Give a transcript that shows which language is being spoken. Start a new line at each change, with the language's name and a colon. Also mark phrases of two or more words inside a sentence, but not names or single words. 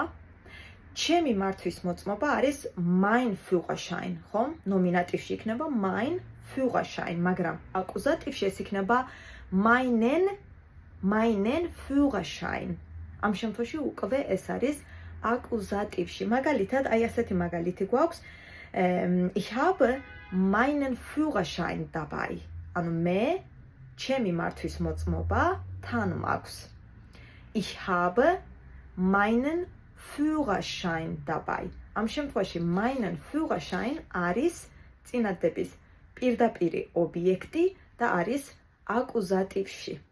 Georgian: ჩემი მართვის მოწმობა არის
German: mein Führerschein,
Georgian: ხომ? ნომინატივში იქნება
German: mein Führerschein,
Georgian: მაგრამ აკუზატივში ეს იქნება
German: meinen Führerschein.
Georgian: ამ შემთხვევაში უკვე ეს არის აკუზატივში. მაგალითად, აი ასეთი მაგალითი გვაქვს.
German: Ich habe meinen Führerschein dabei.
Georgian: ანუ მე ჩემი მართვის მოწმობა თან მაქვს.
German: Ich habe meinen Führerschein dabei.
Georgian: ამ შემთხვევაში
German: meinen Führerschein
Georgian: არის წინადების პირდაპირი ობიექტი და არის აკუზატივში.